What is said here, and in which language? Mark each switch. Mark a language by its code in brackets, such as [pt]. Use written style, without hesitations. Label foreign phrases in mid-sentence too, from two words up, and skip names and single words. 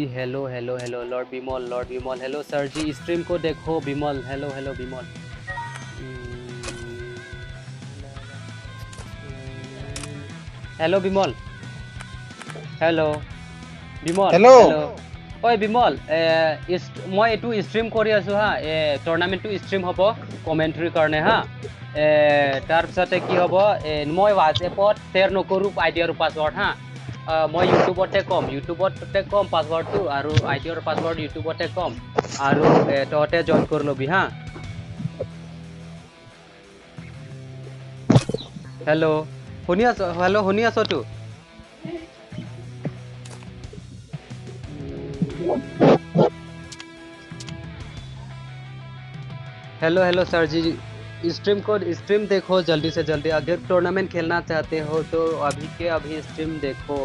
[hi] हेलो हेलो हेलो. लॉर्ड बिमल, लॉर्ड बिमल. हेलो सर जी. स्ट्रीम को देखो बिमल. हेलो हेलो बिमल. हेलो बिमल. हेलो बिमल. हेलो ओए बिमल, [as] মই এইটো ষ্ট্ৰীম কৰি আছোঁ হা. টুৰ্ণামেণ্টটো ষ্ট্ৰীম হ'ব কমেণ্ট্ৰি কাৰণে হা. তাৰপিছতে কি হ'ব, মই হোৱাটছএপত শ্বেয়াৰ নকৰোঁ আইডি আৰু পাছৱৰ্ড হা. মই ইউটিউবতে ক'ম পাছৱৰ্ডটো, আৰু আইডি আৰু পাছৱৰ্ড ইউটিউবতে ক'ম, আৰু তহঁতে জইন কৰি ল'বি হা. হেল্ল' শুনি আছ? হেল্ল' শুনি আছতো? [hi] हेलो हेलो सर जी. स्ट्रीम देखो जल्दी से जल्दी. अगर टूर्नामेंट खेलना चाहते हो तो अभी के अभी स्ट्रीम देखो.